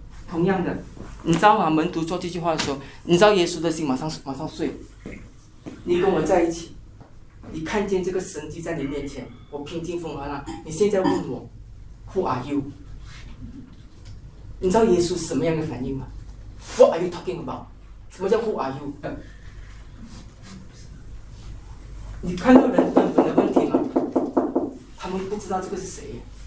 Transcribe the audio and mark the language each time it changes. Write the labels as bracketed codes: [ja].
[zh] 同样的，你知道吗？门徒说这句话的时候，你知道耶稣的心马上碎。你跟我在一起，你看见这个神迹在你面前，我平静风和浪，你现在问我 [en] Who are you? [zh] 你知道耶稣什么样的反应吗？ [en] What are you talking about? [zh] 什么叫 [en] Who are you? [zh] 你看到人根本的问题吗？他们不知道这个是谁。